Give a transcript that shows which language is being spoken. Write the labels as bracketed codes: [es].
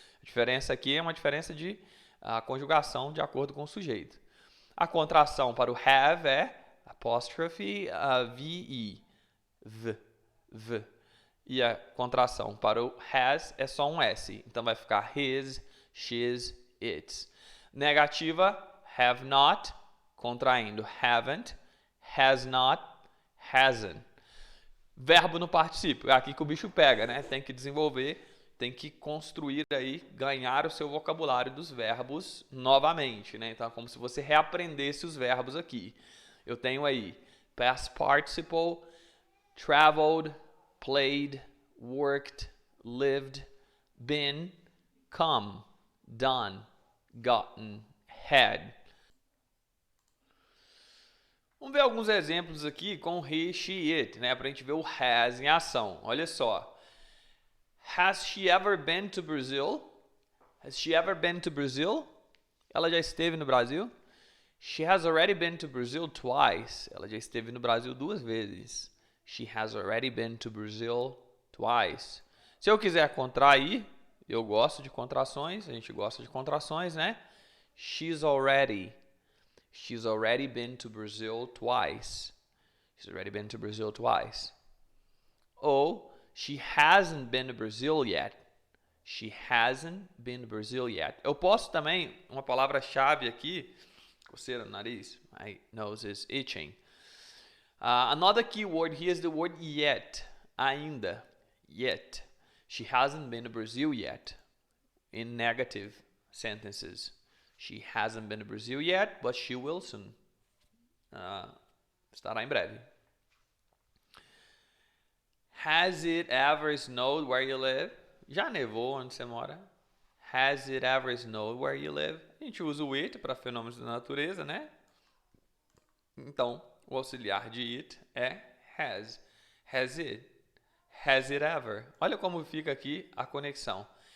[pt] A diferença aqui é uma diferença de conjugação de acordo com o sujeito. A contração para o have é apóstrofe ve, v. E a contração para o has é só um s. Então vai ficar his, she's, its. Negativa, have not, contraindo haven't, has not, hasn't. Verbo no particípio, é aqui que o bicho pega, né? Tem que desenvolver, tem que construir aí, ganhar o seu vocabulário dos verbos novamente, né? Então é como se você reaprendesse os verbos aqui. Eu tenho aí [en] past participle, traveled, played, worked, lived, been, come, done, gotten, had. [pt] Vamos ver alguns exemplos aqui com he, she, it, né? Para a gente ver o has em ação. Olha só. [en] Has she ever been to Brazil? Has she ever been to Brazil? [pt] Ela já esteve no Brasil? [en] She has already been to Brazil twice. [pt] Ela já esteve no Brasil 2 vezes. [en] She has already been to Brazil twice. [pt] Se eu quiser contrair, eu gosto de contrações, a gente gosta de contrações, né? [en] She's already been to Brazil twice. She's already been to Brazil twice. Ou she hasn't been to Brazil yet. She hasn't been to Brazil yet. [pt] Eu posso também, uma palavra-chave aqui, coceira no nariz, [en] my nose is itching. Another key word here is the word yet, ainda, yet. She hasn't been to Brazil yet, in negative sentences. She hasn't been to Brazil yet, but she will soon. [pt] Estará em breve. [en] Has it ever snowed where you live? [pt] Já nevou onde você mora? [en] Has it ever snowed where you live? [pt] A gente usa o it para fenômenos da natureza, né? Então, o auxiliar de it é has. [en] Has it? Has it ever? [pt] Olha como fica aqui a conexão.